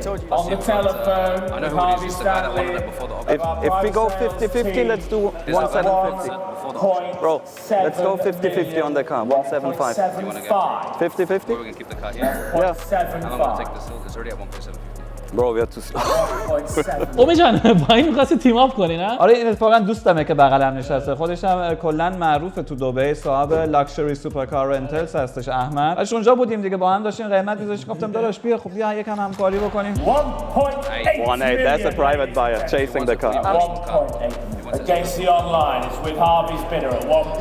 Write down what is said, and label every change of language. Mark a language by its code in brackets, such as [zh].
[en] On the telephone, with Harvey Stanley. If we go 50-50, let's do 1,750. Bro, let's go 50-50 on the car. 1,75. 50-50? We're gonna keep the car, yeah. Yeah. And I'm gonna take this. It's already at 1.7. Bro, we're too slow. [fa] امید جان با این می‌خواستی تیم اپ کنی نه؟ آره این اتفاقا دوستمه که بغلم نشسته. خودش هم کلا معروفه تو دبی، صاحب لاکچری سوپرکار رنتلز هستش احمد. اش اونجا بودیم دیگه با هم داشتیم قیمت می‌ذاشتیم. گفتم داداش بیا خب بیا یکم همکاری بکنیم. [en] 1.8 That's a private buyer chasing the car. 1.8 against the online. It's with Harvey's bidder at 1.